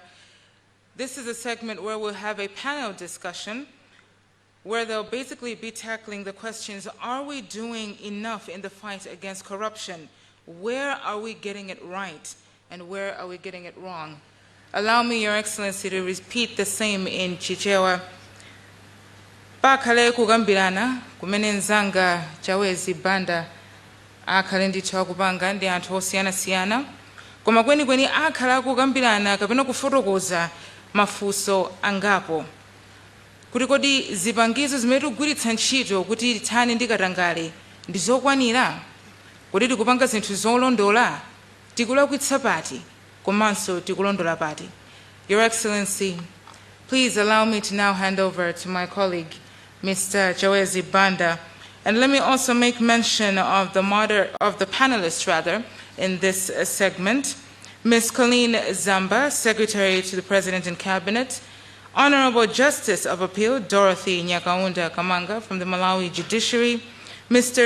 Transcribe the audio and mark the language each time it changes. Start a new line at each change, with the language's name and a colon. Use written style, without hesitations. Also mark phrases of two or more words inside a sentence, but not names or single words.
English: This is a segment where we'll have a panel discussion where they'll basically be tackling the questions, are we doing enough in the fight against corruption? Where are we getting it right? And where are we getting it wrong? Allow me, Your Excellency, to repeat the same in Chichewa.
Nyanja: Pakhale kugambirana, kumene nzanga Chawezi Banda, akhale ndithu akupanga ndi anthu osiyana-siyana. Koma kwenikweni akhala kugambirana kapena kufotokoza mafunso angapo. Kuti kodi zipangizo zimene tikugwiritsa ntchito kuti tithane ndi katangale ndi zokwanira? Kuti tikupanga zinthu zolondola? Tikulakwitsa pati, komanso tikulondola pati.
English: Your Excellency, please allow me to now hand over to my colleague, Mr. Chawezi Banda. And let me also make mention of the panelists in this segment. Ms. Colleen Zamba, Secretary to the President and Cabinet, Honorable Justice of Appeal Dorothy Nyakaunda Kamanga from the Malawi Judiciary, Mr.